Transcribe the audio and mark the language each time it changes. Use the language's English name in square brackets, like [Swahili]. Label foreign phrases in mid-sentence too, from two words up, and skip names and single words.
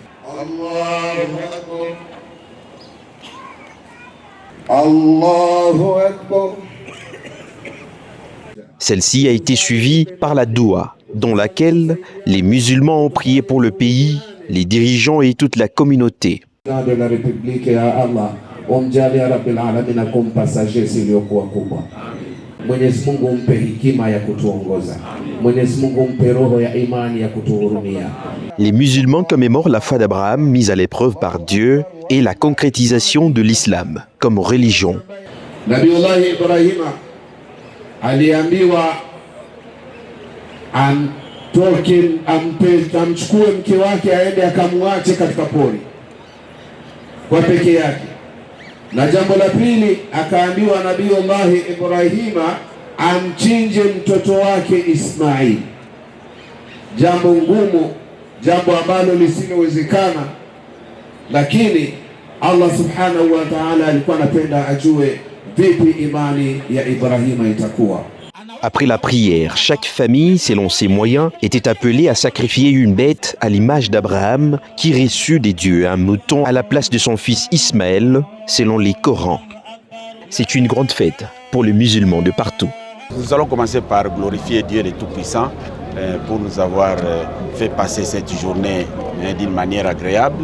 [Arabic] الله أكبر. [French] Celle-ci a été suivie par la doua, dans laquelle les musulmans ont prié pour le pays, les dirigeants et toute la communauté. De la République [Arabic] يا الله, [Swahili] omjalia [Arabic] رب العالمين [Swahili] kumpa sagesse iliyokuwa kubwa. Mwenyezi Mungu umpe hekima ya kutuongoza. Mwenyezi Mungu umpe roho ya imani ya kutuhurumia. [French] Les musulmans commémorent la foi d'Abraham mise à l'épreuve par Dieu et la concrétisation de l'islam comme religion. [Swahili] Nabiullah Ibrahima aliambiwa amchukue mke wake aende akamwache katika pori kwa peke yake. Na jambo la pili akaambiwa Nabiullah Ibrahima amchinje mtoto wake Ismail. Jambo ngumu, jambo ambalo lisilowezekana, lakini Allah [Arabic] سبحانه وتعالى [Swahili] alikuwa anapenda ajue vipi imani ya Ibrahima itakuwa. [French] Après la prière, chaque famille, selon ses moyens, était appelée à sacrifier une bête à l'image d'Abraham qui reçut des dieux un mouton à la place de son fils Ismaël, selon les Corans. C'est une grande fête pour les musulmans de partout. Nous allons commencer par glorifier Dieu le Tout-Puissant pour nous avoir fait passer cette journée d'une manière agréable.